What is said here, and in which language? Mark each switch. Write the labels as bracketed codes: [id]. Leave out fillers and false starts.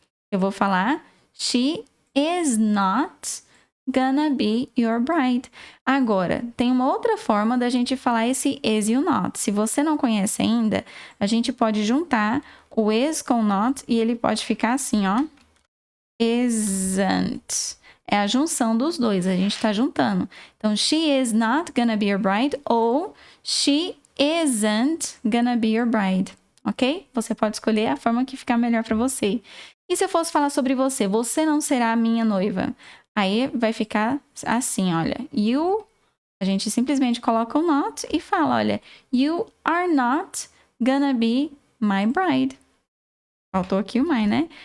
[pt] Eu vou falar, [en] she is not gonna be your bride. [pt] Agora, tem uma outra forma da gente falar esse is e o not. Se você não conhece ainda, a gente pode juntar o is com o not e ele pode ficar assim, ó. Isn't. É a junção dos dois, a gente tá juntando. [en] Então, she is not gonna be your bride ou she isn't gonna be your bride, ok? [pt] Você pode escolher a forma que ficar melhor para você. E se eu fosse falar sobre você, você não será a minha noiva. Aí vai ficar assim, olha. You, a gente simplesmente coloca o not e fala, olha. [en] You are not gonna be my bride. [pt] Faltou aqui o my, né?